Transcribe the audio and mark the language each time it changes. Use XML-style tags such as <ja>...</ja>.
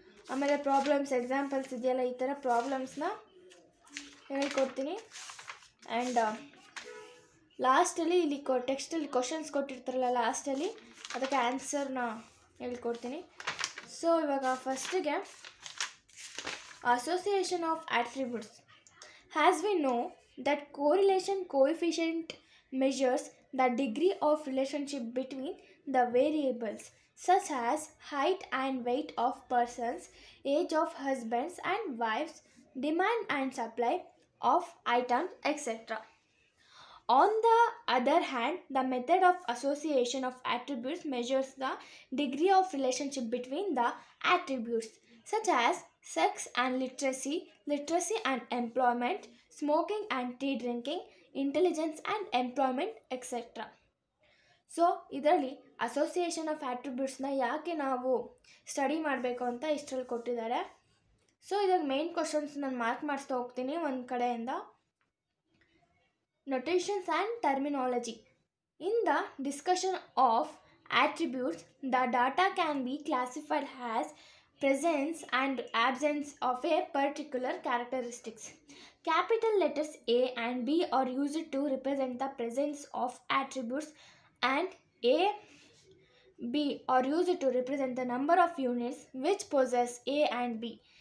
<kn>ಆಮೇಲೆ problems examples ಇದೆಯಲ್ಲ, ಈ ಥರ ಪ್ರಾಬ್ಲಮ್ಸ್ನ ಹೇಳ್ಕೊಡ್ತೀನಿ. ಆ್ಯಂಡ್ ಲಾಸ್ಟಲ್ಲಿ ಇಲ್ಲಿ ಟೆಕ್ಸ್ಟಲ್ಲಿ ಕ್ವಶನ್ಸ್ ಕೊಟ್ಟಿರ್ತಾರಲ್ಲ, ಲಾಸ್ಟಲ್ಲಿ ಅದಕ್ಕೆ ಆನ್ಸರ್ನ ಹೇಳ್ಕೊಡ್ತೀನಿ. ಸೊ ಇವಾಗ ಫಸ್ಟಿಗೆ association of attributes.</kn> <en>As we know that correlation coefficient measures the degree of relationship between the variables such as height and weight of persons, age of husbands and wives, demand and supply of items, etc. On the other hand, the method of association of attributes measures the degree of relationship between the attributes such as sex and literacy, literacy and employment, smoking and tea drinking, intelligence and employment, etc.</en> <kn>So ಇದರಲ್ಲಿ association of ಆಟ್ರಿಬ್ಯೂಟ್ಸ್ನ ಯಾಕೆ ನಾವು study ಮಾಡಬೇಕು ಅಂತ ಇಷ್ಟರಲ್ಲಿ ಕೊಟ್ಟಿದ್ದಾರೆ. So ಇದಾಗ main questions ನಾನು mark ಮಾಡಿಸ್ತಾ ಹೋಗ್ತೀನಿ ಒಂದು ಕಡೆಯಿಂದ.</kn> <en>Notations and terminology. In the discussion of attributes, the data can be classified as presence and absence of a particular characteristics. Capital letters A and B are used to represent the presence of attributes, and A, B are used to represent the number of units which possess A and B.</en>